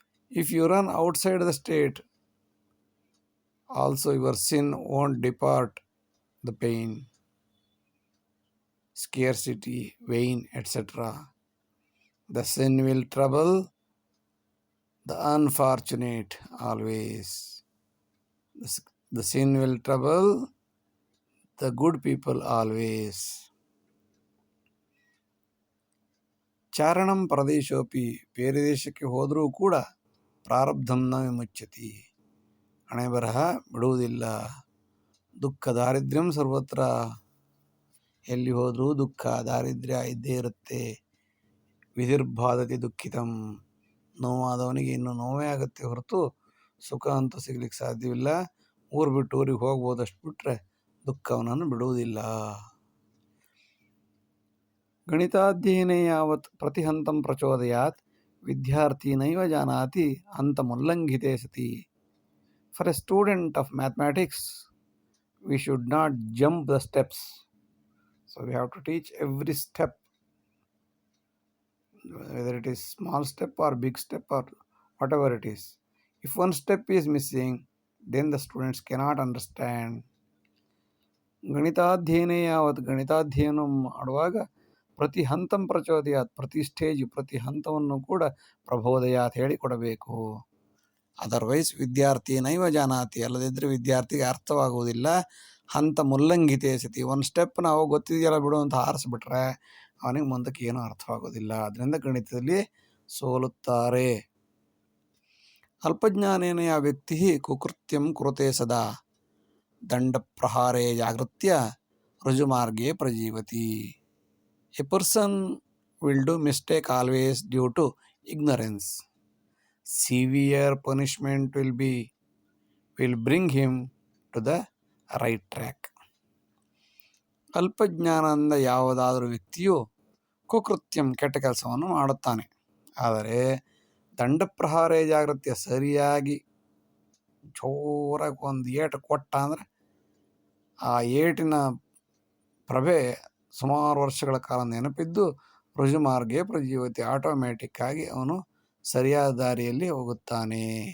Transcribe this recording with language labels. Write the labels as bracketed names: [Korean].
[English] If you run outside the state, also your sin won't depart the pain, scarcity, vain, etc. The sin will trouble the unfortunate always. The sin will trouble the good people always. [Sanskrit] ಚಾರಣಂ ಪ್ರದೇಶೋಪಿ, [Kannada] ಬೇರೆ ದೇಶಕ್ಕೆ ಹೋದರೂ ಕೂಡ [Sanskrit] ಪ್ರಾರಬ್ಧಂನ ವಿಮುಚ್ಯತಿ, [Kannada] ಹಣೆ ಬರಹ ಬಿಡುವುದಿಲ್ಲ. [Sanskrit] ದುಃಖ ದಾರಿದ್ರ್ಯಂ ಸರ್ವತ್ರ. [Kannada] ಎಲ್ಲಿ ಹೋದರೂ ದುಃಖ ದಾರಿದ್ರ್ಯ ಇದ್ದೇ ಇರುತ್ತೆ. [Sanskrit] ವಿಧಿರ್ಬಾಧತಿ ದುಃಖಿತಂ. [Kannada] ನೋವಾದವನಿಗೆ ಇನ್ನು ನೋವೇ ಆಗುತ್ತೆ ಹೊರತು ಸುಖ ಅಂತೂ ಸಿಗ್ಲಿಕ್ಕೆ ಸಾಧ್ಯವಿಲ್ಲ. ಊರು ಬಿಟ್ಟು ಊರಿಗೆ ಹೋಗ್ಬೋದಷ್ಟು ಬಿಟ್ಟರೆ ದುಃಖವನನ್ನು ಬಿಡುವುದಿಲ್ಲ. [Sanskrit] ಗಣಿತಾಧ್ಯಯನೇ ಯಾವತ್ ಪ್ರತಿಹಂತಂ ಪ್ರಚೋದಯಾತ್ ವಿದ್ಯಾರ್ಥಿ ನೈವ ಜಾನಾತಿ ಅಂತಮುಲ್ಲಂಘಿತೆ ಸತಿ. [English] For a student of mathematics we should not jump the steps. So we have to teach every step, whether it is small step or big step or whatever it is. If one step is missing, then the students cannot understand. [Kannada] ಗಣಿತಾಧ್ಯಯನೇ ಯಾವತ್ತು ಗಣಿತಾಧ್ಯಯನ ಮಾಡುವಾಗ [Sanskrit] ಪ್ರತಿ ಹಂತಂ ಪ್ರಚೋದಯಾತ್, [Kannada] ಪ್ರತಿ stage ಪ್ರತಿ ಹಂತವನ್ನು ಕೂಡ ಪ್ರಬೋದಯಾತ್ ಹೇಳಿಕೊಡಬೇಕು. Otherwise [Sanskrit] ವಿದ್ಯಾರ್ಥಿ ನೈವ ಜಾನಾತಿ, [Kannada] ಅಲ್ಲದಿದ್ದರೆ ವಿದ್ಯಾರ್ಥಿಗೆ ಅರ್ಥವಾಗುವುದಿಲ್ಲ. [Sanskrit] ಹಂತ ಮುಲ್ಲಂಘಿತೆ ಸತಿ, [Kannada] ಒಂದು ಸ್ಟೆಪ್ ನಾವು ಗೊತ್ತಿದೆಯಲ್ಲ ಬಿಡು ಅಂತ ಹಾರಿಸ್ಬಿಟ್ರೆ ಅವನಿಗೆ ಮುಂದಕ್ಕೆ ಏನೂ ಅರ್ಥವಾಗೋದಿಲ್ಲ. ಅದರಿಂದ ಗಣಿತದಲ್ಲಿ ಸೋಲುತ್ತಾರೆ. [Sanskrit] ಅಲ್ಪಜ್ಞಾನೇನ ಯಾ ವ್ಯಕ್ತಿ ಕುಕೃತ್ಯಂ ಕುರುತೆ ಸದಾ ದಂಡ ಪ್ರಹಾರೇ ಜಾಗೃತ್ಯ ರುಜುಮಾರ್ಗೇ ಪ್ರಜೀವತಿ. [English] A person will do mistake always due to ignorance. Severe punishment will bring him to the right track. [Kannada] ಅಲ್ಪಜ್ಞಾನದಿಂದ ಯಾವುದಾದರೂ ವ್ಯಕ್ತಿಯು ಕುಕೃತ್ಯಂ ಕೆಟ್ಟ ಕೆಲಸವನ್ನು ಮಾಡುತ್ತಾನೆ. ಆದರೆ ದಂಡಪ್ರಹಾರೇ ಜಾಗೃತ್ಯ, ಸರಿಯಾಗಿ ಜೋರಾಗಿ ಒಂದು ಏಟು ಕೊಟ್ಟ ಅಂದರೆ ಆ ಏಟಿನ ಪ್ರಭೆ ಸುಮಾರು ವರ್ಷಗಳ ಕಾಲ ನೆನಪಿದ್ದು [Sanskrit] ರುಜುಮಾರ್ಗೇ ಪ್ರಜೀವತಿ, [Kannada] ಆಟೋಮ್ಯಾಟಿಕ್ಕಾಗಿ ಅವನು ಸರಿಯಾದ ದಾರಿಯಲ್ಲಿ ಹೋಗುತ್ತಾನೆ.